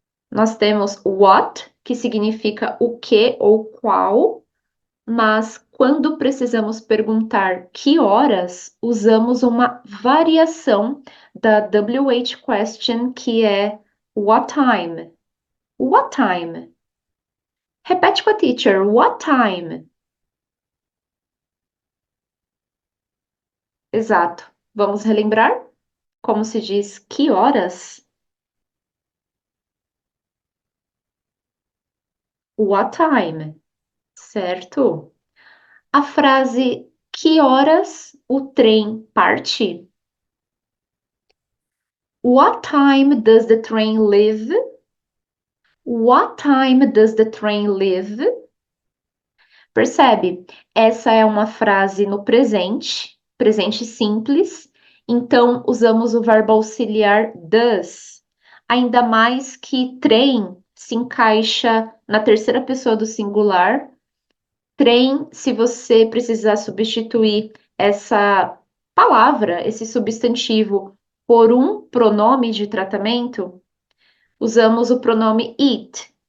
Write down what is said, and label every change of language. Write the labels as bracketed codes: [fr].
[pt] Nós temos what, que significa o que ou qual, mas quando precisamos perguntar que horas, usamos uma variação da WH question, que é [en] what time? What time? [pt] Repete com a teacher, [en] what time? [pt] Exato. Vamos relembrar como se diz [en] que horas? What time? [pt] Certo? A frase que horas o trem parte? [en] What time does the train leave? What time does the train leave? [pt] Percebe? Essa é uma frase no presente, presente simples. Então, usamos o verbo auxiliar does. Ainda mais que trem se encaixa na terceira pessoa do singular. Trem, se você precisar substituir essa palavra, esse substantivo, por um pronome de tratamento, usamos o pronome it.